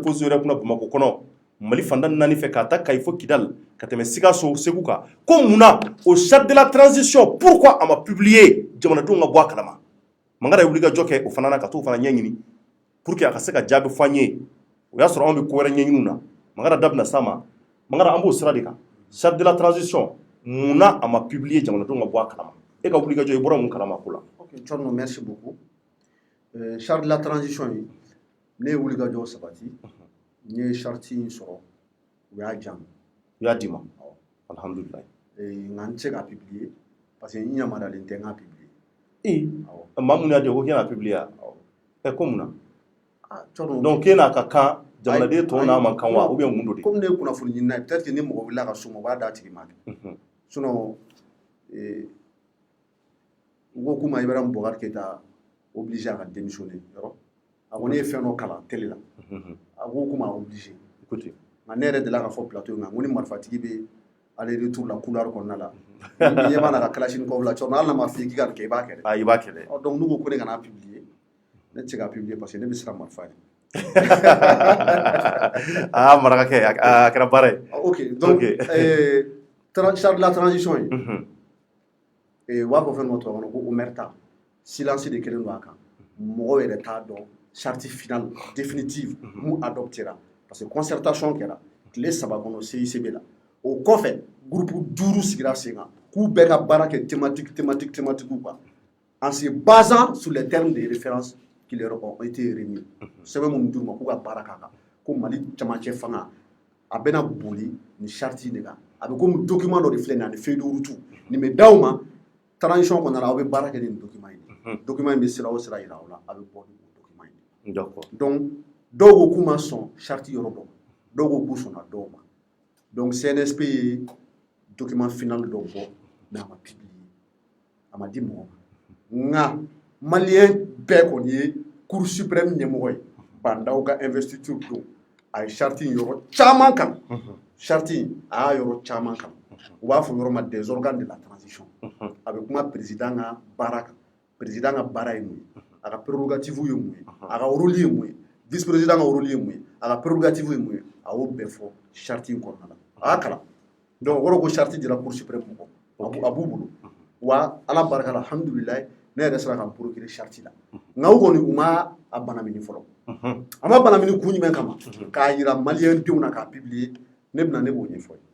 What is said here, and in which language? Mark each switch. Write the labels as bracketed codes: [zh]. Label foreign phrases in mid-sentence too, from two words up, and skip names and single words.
[bm] pose yɛrɛ kunna Bamakɔ kɔnɔ Mali fanda 4 fɛ k'a ta Kayi fo Kidal ka tɛmɛ Sikaso Segu kan ko munna o [fr] charte de la transition [bm] pourquoi a ma publier jamanadenw ka bɔ a kalama Mangara ye wulikajɔ kɛ o fana na ka t'o fana ɲɛɲini [fr] pour que [bm] a ka se ka jaabi fɔ an ye o y'a sɔrɔ anw bɛ ko wɛrɛ ɲɛɲiniw na Mangara da bɛna s'a ma Mangara an b'o sira de kan [fr] charte de la transition [bm] munna a ma publier jamanadenw ka bɔ a kalama e ka wulikajɔ i bɔra mun kalama ko la. [fr] Ok, Thierno, merci beaucoup. Charte de la transition [bm] ye ne ye wulikajɔ sabati n ye charte in sɔrɔ u y'a jan u y'a d'i ma alhamdulilayi nka n tɛ se k'a publier [fr] parce que [bm] n yamaruyalen tɛ n k'a publier maa mun y'a di ko k'e n'a publier ko mun na Thierno, donc k'e n'a ka kan jamanaden tɔw n'a man kan wa [fr] ou bien [bm] mun do de comme ne ye kunnafoni ɲinina ye [fr] peut-être que [bm] ni mɔgɔ wulila ka s'o ma u b'a d'a tigi ma sinon u ko k'u ma Ibrahima Boubacar Keïta obligé a ka démissionner yɔrɔ a ko ne ye fɛn dɔ kalan télé la a ko k'u ma obligé nka ne yɛrɛ delila ka fɔ plateau in kan ko ni marifatigi bɛ [fr] aller retour [bm] la couloir kɔnɔna la ni ɲɛ b'a la ka kalashnikov la Thierno hali n'a ma f'i ye k'i ka nin kɛ i b'a kɛ dɛ i b'a kɛ dɛ donc n'u ko ko ne kana publier ne tɛ se k'a publier [fr] parce que [bm] ne bɛ siran marifa ye marakakɛ a kɛra baara ye ok donc [fr] charte de la transition [bm] ye u b'a fɔ fɛn dɔ tubabu kɔnɔ ko omerta silence de kɛlen don a kan mɔgɔw yɛrɛ t'a dɔn [fr] charte finale définitive [bm] mun adoptera parce que concertation kɛra tile 3 kɔnɔ CICB la o kɔfɛ groupe 5 sigira sen kan k'u bɛɛ ka baara kɛ [fr] thématique quoi en se basant sur les termes de référence qui leur ont été remis [bm] sɛbɛn minnu d'u ma k'u ka baara k'a kan ko Mali camancɛ fanga a bɛna boli ni charte de kan a bɛ komi document dɔ de filɛ nin ye ani [fr] feuille de route [bm] nin bɛ d'aw ma transition kɔnɔna la aw bɛ baara kɛ ni nin document in document in bɛ sira o sira yira aw la a bɛ bɔ ni document in donc dɔw ko k'u ma sɔn charte yɔrɔ dɔ ma dɔw ko k'u sɔnna dɔw ma donc CNSP ye [fr] document final [bm] dɔ bɔ mais a ma publier a ma di mɔgɔ ma nka maliyɛn bɛɛ kɔni ye [fr] cour suprême [bm] ɲɛmɔgɔ ye Bandaw ka investiture don a ye charte in yɔrɔ caman kan charte in a y'a yɔrɔ caman kan u b'a fɔ yɔrɔ ma [fr] des organes de la transition [bm] a bɛ kuma président ka baara kan président ka baara ye mun ye a ka prérogative ye mun ye a ka rôle ye mun ye [fr] vice président [bm] ka rôle ye mun ye a ka prérogative ye mun ye a y'o bɛɛ fɔ charte in kɔnɔna la a y'a kalan donc o kɔrɔ ko charte dira [fr] cour suprême [bm] mɔgɔ a b'u bolo wa ala barika la alhamdulilayi ne yɛrɛ sera ka n procuré charte la nka u kɔni u ma a banamini fɔlɔ a ma banamini kun jumɛn kama k'a yira maliyɛn denw na k'a publier ne bɛna ne b'o ɲɛfɔ ye